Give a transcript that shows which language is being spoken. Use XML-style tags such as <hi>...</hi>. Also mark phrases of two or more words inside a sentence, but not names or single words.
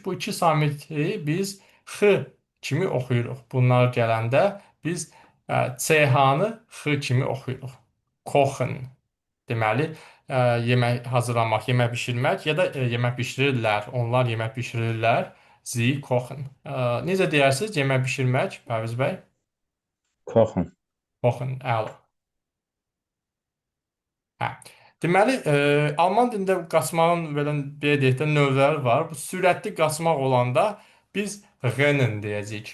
<az>Bu iki samiti biz x kimi oxuyuruq. Bunlar gələndə biz ch-nı x kimi oxuyuruq. Kochen. Deməli, yemək hazırlamaq, yemək bişirmək ya da yemək bişirirlər. Onlar yemək bişirirlər.</az> <de>Sie kochen.</de> <az>Necə deyərsiniz yemək bişirmək, Pərviz bəy?</az> <de>kochen, Kochen,</de> <az>əla. Hə. Deməli, alman dilində qaçmağın belə deyək də növləri var. Bu sürətli qaçmaq olanda biz rennen deyəcəyik.</az>